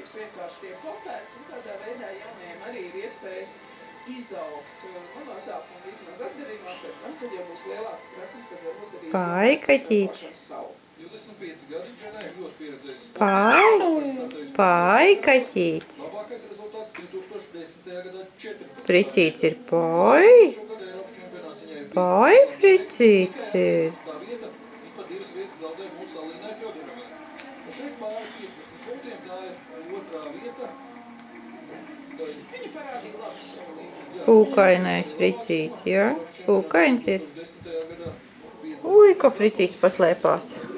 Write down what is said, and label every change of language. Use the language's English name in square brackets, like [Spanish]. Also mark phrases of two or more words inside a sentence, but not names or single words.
[Latvian] Pai, kaķīts. Pai, kaķīts. Fricīts ir pai. Pai, Fricīts ir. Pūkainais Fricīts, jā? Pūkains ir. Ui, ko Fricīts paslēpās.